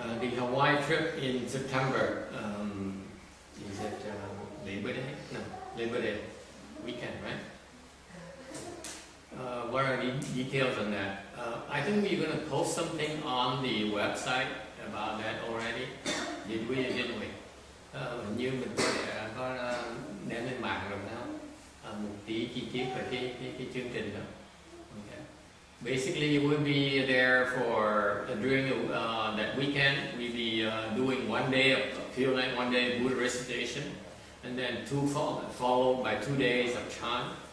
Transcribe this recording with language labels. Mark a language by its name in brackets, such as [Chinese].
[English] The Hawaii trip in September, is it Labor Day? No, Labor Day weekend, right? What are the details on that? I think we're going to post something on the website about that already. Did we or didn't we? [Vietnamese] Hình như mình có đem lên mạng rồi phải không? Một tí chi tiết về cái chương trình đó. [English] Okay. Basically, we'll be there for during that weekend. We'll be doing one day of Pure Night, one day Buddha recitation, and then followed by 2 days of chant.